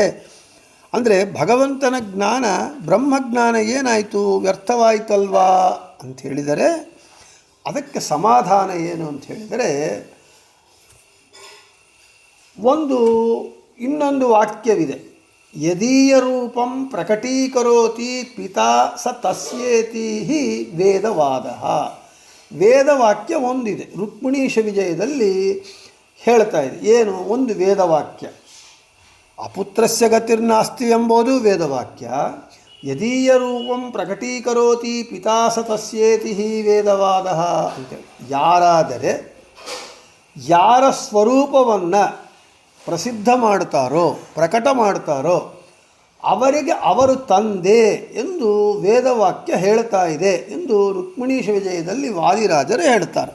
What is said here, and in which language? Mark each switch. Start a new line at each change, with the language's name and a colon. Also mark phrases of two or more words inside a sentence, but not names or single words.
Kannada: ಅಂದರೆ ಭಗವಂತನ ಜ್ಞಾನ, ಬ್ರಹ್ಮಜ್ಞಾನ ಏನಾಯಿತು? ವ್ಯರ್ಥವಾಯಿತಲ್ವಾ ಅಂತ ಹೇಳಿದರೆ ಅದಕ್ಕೆ ಸಮಾಧಾನ ಏನು ಅಂತ ಹೇಳಿದರೆ, ಇನ್ನೊಂದು ವಾಕ್ಯವಿದೆ.
Sanskrit: ಯದೀಯ ರೂಪಂ ಪ್ರಕಟೀಕರೋತಿ ಪಿತಾ ಸ ತಸ್ಯೇತಿ ಹಿ ವೇದವಾದ.
Kannada: ವೇದವಾಕ್ಯ ಒಂದಿದೆ, ರುಕ್ಮಿಣೀಶ ವಿಜಯದಲ್ಲಿ ಹೇಳ್ತಾ ಇದೆ. ಏನು? ಒಂದು ವೇದವಾಕ್ಯ,
Sanskrit: ಅಪುತ್ರಸ್ಯ ಗತಿರ್ನಾಸ್ತಿ
Kannada: ಎಂಬುದು ವೇದವಾಕ್ಯ.
Sanskrit: ಯದೀಯ ರೂಪಂ ಪ್ರಕಟೀಕರೋತಿ ಪಿತಾ ಸ ತಸ್ಯೇತಿ ಹಿ ವೇದವಾದ ಅಂತೇಳಿ.
Kannada: ಯಾರಾದರೆ ಯಾರ ಸ್ವರೂಪವನ್ನು ಪ್ರಸಿದ್ಧ ಮಾಡ್ತಾರೋ, ಪ್ರಕಟ ಮಾಡ್ತಾರೋ ಅವರಿಗೆ ಅವರು ತಂದೆ ಎಂದು ವೇದವಾಕ್ಯ ಹೇಳ್ತಾ ಇದೆ ಎಂದು ರುಕ್ಮಿಣೀಶ ವಿಜಯದಲ್ಲಿ ವಾದಿರಾಜರು ಹೇಳ್ತಾರೆ.